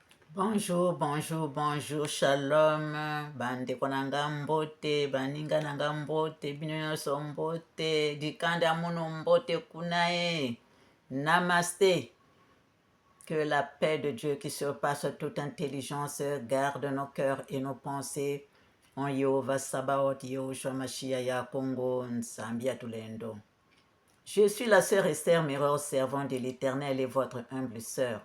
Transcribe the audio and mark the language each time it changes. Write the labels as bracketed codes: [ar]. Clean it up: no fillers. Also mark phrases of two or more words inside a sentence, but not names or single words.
[fr] Bonjour, bonjour, bonjour, [ln] shalom, bandeko na nga mbote, baninga na nga mbote, bino nyonso mbote, [kg] dikanda munu mbote kunae, [ln] namaste. [fr] Que la paix de Dieu qui surpasse toute intelligence garde nos cœurs et nos pensées en Yehova Sabaoth, Yahushua Mashiach ya Kongo, [kg] Nsambia Tulendo. [fr] Je suis la sœur Esther Mirror, servante de l'Éternel et votre humble sœur.